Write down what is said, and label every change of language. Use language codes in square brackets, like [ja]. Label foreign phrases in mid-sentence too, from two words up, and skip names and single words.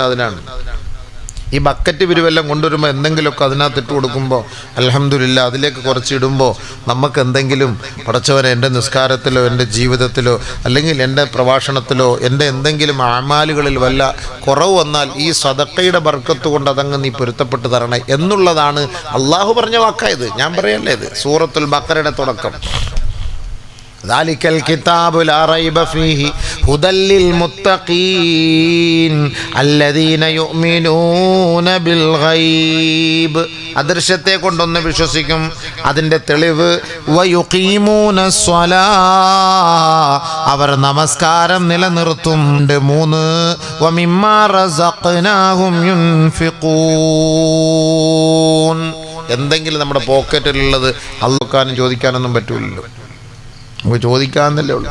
[ml] അതിനാണ് ഈ ബക്കറ്റ് പിരിവെല്ലാം കൊണ്ടുവരുമ്പോൾ എന്തെങ്കിലുമൊക്കെ അതിനകത്ത് ഇട്ട് കൊടുക്കുമ്പോൾ അൽഹംദുലില്ലാ, അതിലേക്ക് കുറച്ചിടുമ്പോൾ നമുക്ക് എന്തെങ്കിലും, പടച്ചവനെ എൻ്റെ നിസ്കാരത്തിലോ എൻ്റെ ജീവിതത്തിലോ അല്ലെങ്കിൽ എൻ്റെ പ്രഭാഷണത്തിലോ എൻ്റെ എന്തെങ്കിലും അമാലുകളിൽ വല്ല കുറവ് വന്നാൽ ഈ സദഖയുടെ ബർക്കത്ത് കൊണ്ട് അതങ്ങ് നീ പൊരുത്തപ്പെട്ട് തരണേ എന്നുള്ളതാണ് അള്ളാഹു പറഞ്ഞ വാക്കായത്. ഞാൻ പറയല്ലേ, ഇത് സൂറത്തുൽ ബഖറയുടെ തുടക്കം. [ar] ذلك الكتاب لا ريب فيه هدى للمتقين الذين يؤمنون بالغيب, [ml] അദൃശ്യത്തെ കൊണ്ടൊന്ന് വിശ്വസിക്കും. അതിൻ്റെ തെളിവ് [ar] ويقيمون الصلاة, [ml] അവർ നമസ്കാരം നിലനിർത്തും. 3 [ar] ومما رزقناهم ينفقون, [ml] എന്തെങ്കിലും നമ്മുടെ പോക്കറ്റിലുള്ളത് അള്ളാഹുക്കാനും ചോദിക്കാനൊന്നും പറ്റൂലല്ലോ, നമുക്ക് ചോദിക്കാന്നല്ലേ ഉള്ളൂ.